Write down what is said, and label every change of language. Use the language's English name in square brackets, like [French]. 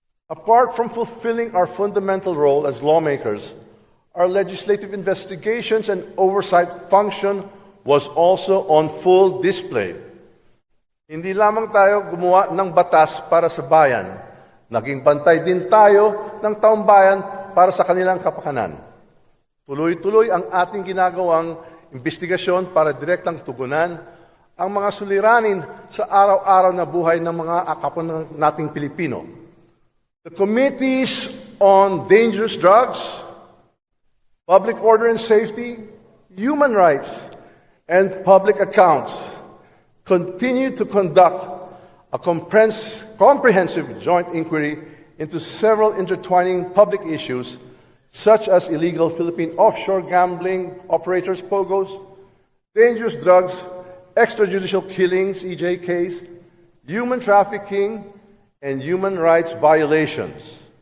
[English] Apart from fulfilling our fundamental role as lawmakers, our legislative investigations and oversight function was also on full display. [Filipino] Hindi lamang tayo gumawa ng batas para sa bayan. Naging pantay din tayo ng taumbayan para sa kanilang kapakanan. Tuloy-tuloy ang ating ginagawang investigasyon para direktang tugunan ang mga suliranin sa araw-araw na buhay ng mga kapwa nating Pilipino. [English] The Committees on Dangerous Drugs, Public Order and Safety, Human Rights, and Public Accounts continue to conduct a comprehensive joint inquiry into several intertwining public issues such as illegal Philippine offshore gambling operators, POGOs, dangerous drugs, extrajudicial killings, EJKs, human trafficking, and human rights violations.